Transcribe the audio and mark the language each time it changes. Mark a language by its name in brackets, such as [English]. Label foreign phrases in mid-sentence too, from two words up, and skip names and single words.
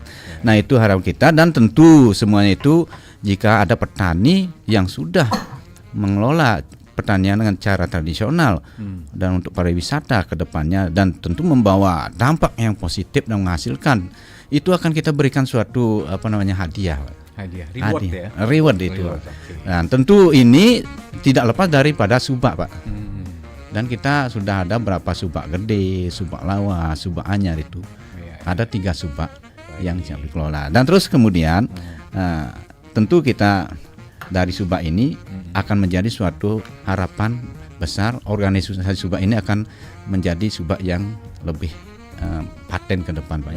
[Indonesian] Nah, itu harapan kita, dan tentu semuanya itu jika ada petani yang sudah mengelola pertanian dengan cara tradisional dan untuk pariwisata ke depannya, dan tentu membawa dampak yang positif dan menghasilkan, itu akan kita berikan suatu hadiah reward itu. Okay. Dan tentu ini tidak lepas daripada subak Pak. Dan kita sudah ada berapa subak gede, subak lawas, subak anyar itu. Ada 3 subak yang siap dikelola. Dan terus kemudian tentu kita dari subak ini akan menjadi suatu harapan besar, organisasi subak ini akan menjadi subak yang lebih paten ke depan Pak ya.